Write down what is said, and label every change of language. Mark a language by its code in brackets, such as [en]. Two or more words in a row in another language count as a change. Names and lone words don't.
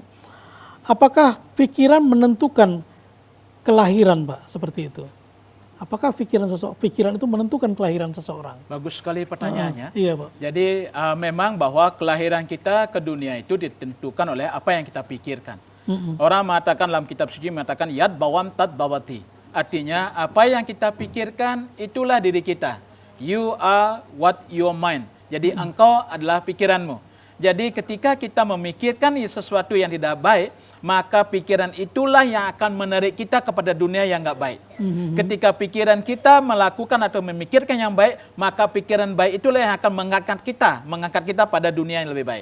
[id] Apakah pikiran menentukan kelahiran, Pak, seperti itu? Apakah pikiran itu menentukan kelahiran seseorang? Bagus sekali pertanyaannya. Iya, Pak. Jadi memang bahwa kelahiran kita ke dunia itu ditentukan oleh apa yang kita pikirkan. Orang mengatakan dalam kitab suci mengatakan [sa] yad bawam tad bawati. [id] Artinya apa yang kita pikirkan itulah diri kita. [en] You are what your mind. [id] Jadi engkau adalah pikiranmu. Jadi ketika kita memikirkan sesuatu yang tidak baik, maka pikiran itulah yang akan menarik kita kepada dunia yang nggak baik. Ketika pikiran kita melakukan atau memikirkan yang baik, maka pikiran baik itulah yang akan mengangkat kita pada dunia yang lebih baik.